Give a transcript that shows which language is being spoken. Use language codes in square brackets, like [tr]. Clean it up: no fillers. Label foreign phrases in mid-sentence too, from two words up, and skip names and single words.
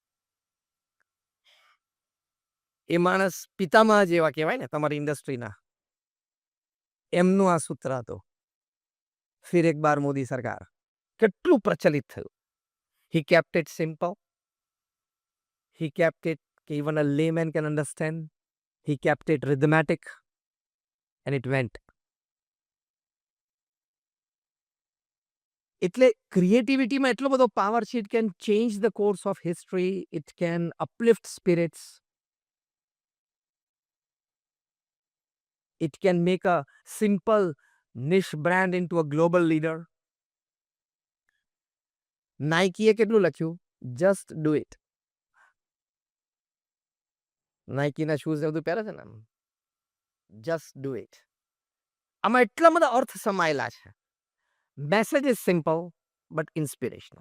[gu] એ માણસ પિતામહ જેવા કહેવાય ને તમારી ઇન્ડસ્ટ્રીના. એમનું આ સૂત્ર હતું, [hi] फिर एक बार मोदी सरकार. [gu] કેટલું પ્રચલિત થયું. [en] he kept it simple. he kept it કે even a layman can understand. He kept it rhythmatic and it went. [gu] એટલે ક્રિએટિવિટીમાં એટલો બધો પાવર છે. [en] it can change the course of history. it can uplift spirits. It can make a simple niche brand into a global leader. [gu] નાઇકીએ કેટલું લખ્યું? [en] just do it. [gu] નાઇકીના શૂઝ ને બધું પહેરે છે ને, [en] just do it. [gu] આમાં એટલા બધા અર્થ સમાયેલા છે. [en] message is simple but inspirational.